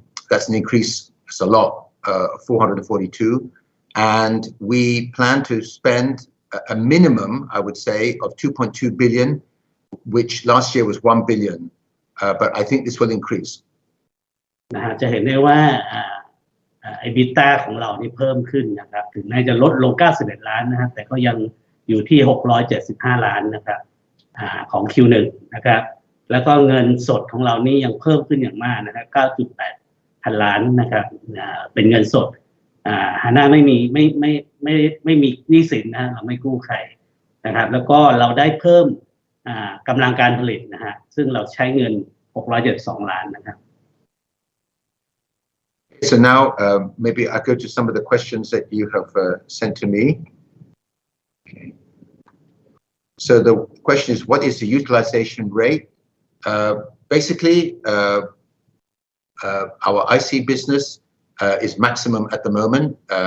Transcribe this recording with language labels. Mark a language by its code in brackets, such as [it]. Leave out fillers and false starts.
[en] That's an increase, it's a lot, 442. And we plan to spend a minimum, I would say, of 2.2 billion, which last year was 1 billion. But I think this will increase. [th] นะฮะจะเห็นได้ว่าEBITDA ของเรานี่เพิ่มขึ้นนะครับถึงแม้จะลดลง91ล้านนะครับแต่ก็ยังอยู่ที่675ล้านนะครับของ Q1 นะครับแล้วก็เงินสดของเรานี่ยังเพิ่มขึ้นอย่างมากนะครับ 9.8 พันล้านนะครับเป็นเงินสดฮาน่าไม่มีหนี้สินนะเราไม่กู้ใครนะครับแล้วก็เราได้เพิ่มกำลังการผลิตนะฮะซึ่งเราใช้เงิน672ล้านนะครับ [en] So now maybe I go to some of the questions that you have sent to me. Okay. So the question is, what is the utilization rate? Basically, our IC business is maximum at the moment.